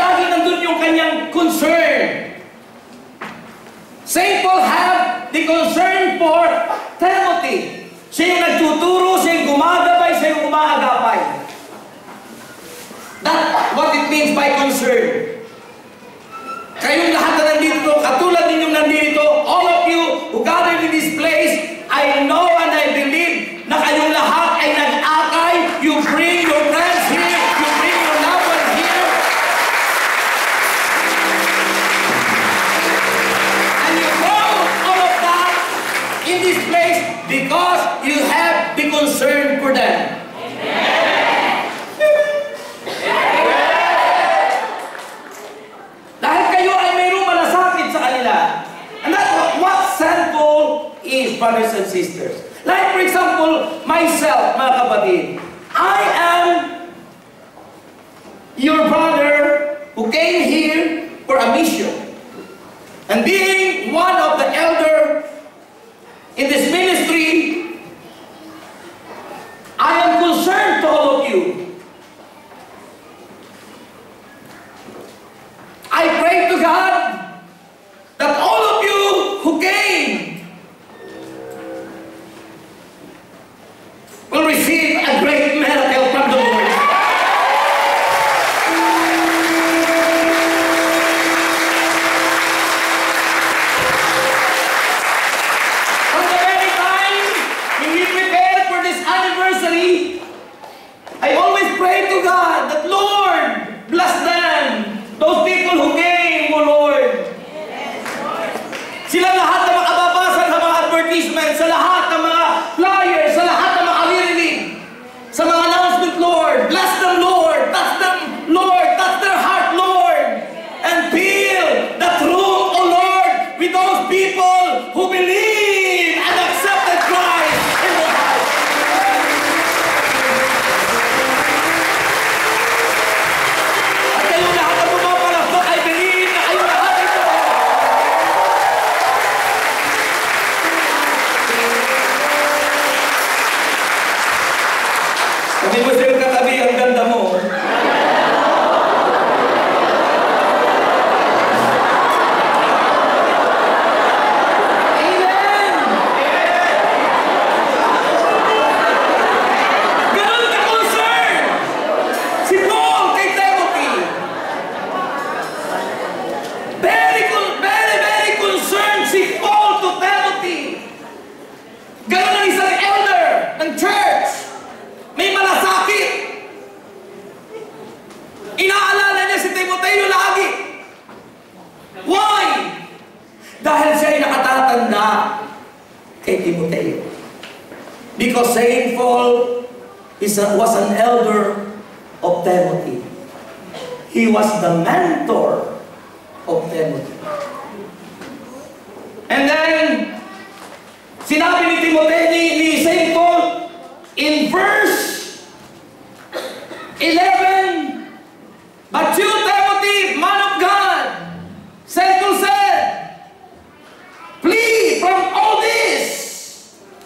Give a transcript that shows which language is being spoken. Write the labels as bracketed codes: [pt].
[tl] nandun yung kanyang concern. [en] Saint Paul have the concern for Timothy. [tl] Siya yung nagtuturo, siya yung gumagabay, siya yung umaagapay. [en] That's what it means by concern. [tl] Kayong lahat na nandito, katulad ninyong nandito, [en] all of you who gathered in this place, I know and I believe [tl] na kayong lahat ay nag-akay. [en] You bring your friends here, you bring your loved ones here, and you brought all of that in this place because you have the concern for them. [tl] Dahil kayo ay mayroong malasakit sa kanila. [en] And that's what St. Paul is, brothers and sisters. Like for example, myself, [tl] mga kapatid, [en] I am your brother who came here for a mission. And being one of the elder in this ministry, I am concerned to all of you. I pray to God that all of you who came will receive a great miracle from the Lord. From the very time when we prepared for this anniversary, I always pray to God that, Lord, bless them. Those people who came, O Lord. [tl] Sila lahat na makababasa sa mga advertisements, sa lahat ng mga flyers, sa lahat ng mga alirinig, sa mga announcement, Lord. [en] Bless them, Lord. Touch them, Lord. Touch their heart, Lord. And fill that room, O Lord, with those people who believe and accepted Christ in their heart. [tl] At kayo lahat na pumapalakpak, [en] I believe [tl] na kayo lahat ito. Sabi mo sa'yo katabi, ang ganda mo. Amen! Ganun ka-concern si Paul kay Timothy. [en] Very concerned si Paul to Timothy. [tl] Ganun ang isang elder ng church. May malasakit. Inaalala niya si Timoteo lagi. Why? Dahil siya ay nakatatanda kay Timoteo. [en] Because Saint Paul was an elder of Timothy. He was the mentor of Timothy. And then, [tl] sinabi ni Timoteo, ni [en] Saint Paul, in verse 11, but you, Timothy, man of God, Saint Paul said, flee from all this.